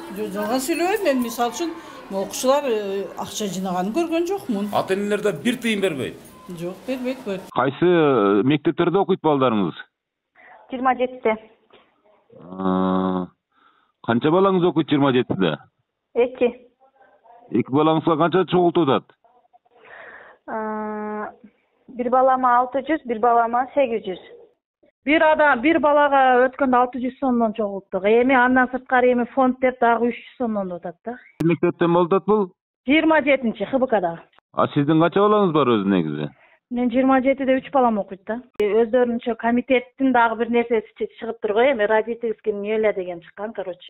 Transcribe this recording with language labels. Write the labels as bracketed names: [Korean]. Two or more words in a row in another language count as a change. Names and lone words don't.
[Kyrgyz] Жалган сүйлөбөйм, мен мисалы үчүн окуучулар акча жыйнаганын көргөн жокмун. Ата-энелер да бир тыйын бербейт. Жок, бербейт. Кайсы мектептерде окуйт балдарыңыз? 27-те. Канча балаңыз окуйт 27-де? 2. 2 балаңызга канча чогултуп атат? Bir balama 600, bir balama 800. Bir balага өткөндө 600 сомдон чогулттук. Эми андан сырткары эми фонд деп дагы 300 сомдон атат да. Мектептен болуп атат бул? 27-чи ХБКда. Сиздин канча балаңыз бар өзү негизи? Мен 27-де 3 балам окуйт да. Өздөрүнчө комитеттин дагы бир нерсеси чыгып тур го, эми родительский неле деген чыккан, короче.